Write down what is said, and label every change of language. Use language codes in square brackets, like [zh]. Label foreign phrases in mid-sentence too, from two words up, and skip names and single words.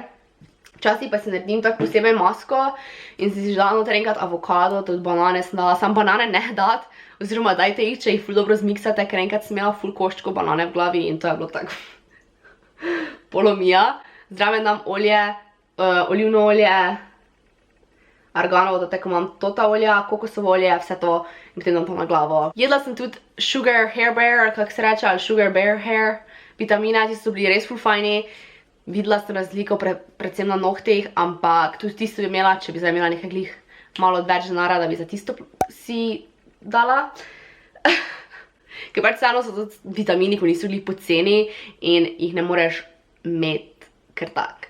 [sl] Včasih pa si naredim tako posebej masko in si dala noter enkrat avokado, tudi banane sem dala, sam banane ne dat, oziroma dajte jih, če jih ful dobro zmiksate, ker enkrat sem imela ful koščko banane v glavi in to je bilo tako polomija. Zraven dam olje, olivno olje, arganovo, da tako imam tota olja, kokosovo olje, vse to in potem dam to na glavo. Jedla sem tudi sugar hair bear, kako se reče, ali sugar bear hair vitamine, ti so bili res ful fajni. Videla sem razliko predvsem na nohtih, ampak tudi tisto bi imela, če bi zdaj imela nekaj glih malo več denarja, da bi za tisto si dala. Ker pač vseeno so tudi vitamini, ko niso glih poceni in jih ne moreš imeti kar tak.